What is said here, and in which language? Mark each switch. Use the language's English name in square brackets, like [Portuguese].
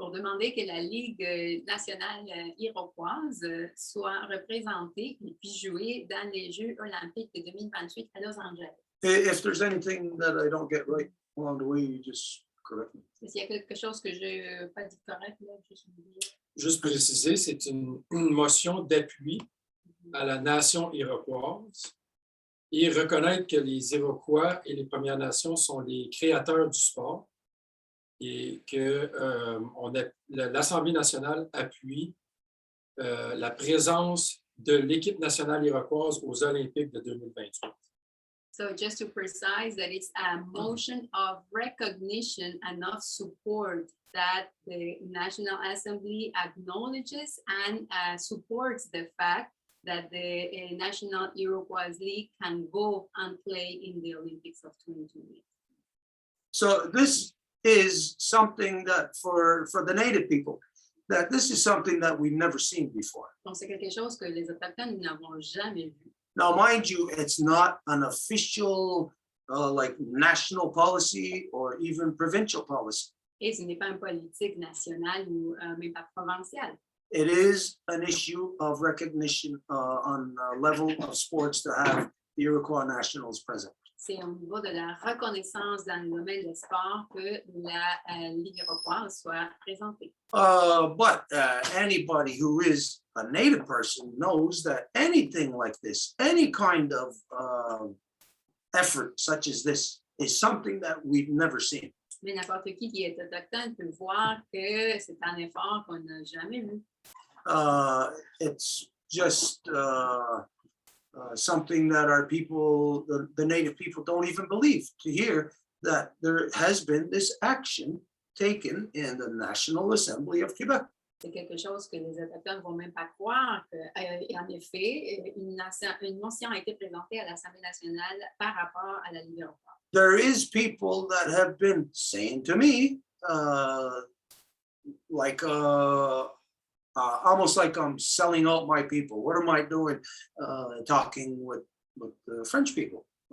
[French] Pour demander que la Ligue nationale iroquoise soit représentée et puisse jouer dans les Jeux olympiques de 2028 à Los Angeles. [English] If there's anything that I don't get right along the way, you just correct me. [French] S'il y a quelque chose que je n'ai pas dit correct, là, juste préciser, c'est une motion d'appui à la nation iroquoise et reconnaître que les Iroquois et les Premières Nations sont les créateurs du sport et que l'Assemblée nationale appuie la présence de l'équipe nationale iroquoise aux Olympiques de 2028. [English] So just to precise that it's a motion of recognition and of support that the National Assembly acknowledges and supports the fact that the National Iroquois League can go and play in the Olympics of 2028. So this is something that for the Native people, that this is something that we've never seen before. [French] Donc c'est quelque chose que les Autochtones n'avons jamais vu. [English] Now, mind you, it's not an official like national policy or even provincial policy. [French] Et ce n'est pas une politique nationale ou même pas provinciale. [English] It is an issue of recognition on a level of sports to have the Iroquois Nationals present. [French] C'est au niveau de la reconnaissance dans le domaine des sports que la Ligue iroquoise soit présentée. [English] But anybody who is a Native person knows that anything like this, any kind of effort such as this, is something that we've never seen. [French] Mais n'importe qui est autochtone peut voir que c'est un effort qu'on n'a jamais vu. [English] It's just something that our people, the Native people, don't even believe to hear that there has been this action taken in the National Assembly of Quebec. [French] C'est quelque chose que les Autochtones ne vont même pas croire qu'en effet, une motion a été présentée à l'Assemblée nationale par rapport à la Ligue iroquoise. [English] There is people that have been saying to me, like almost like I'm selling out my people. What am I doing? Talking with the French people.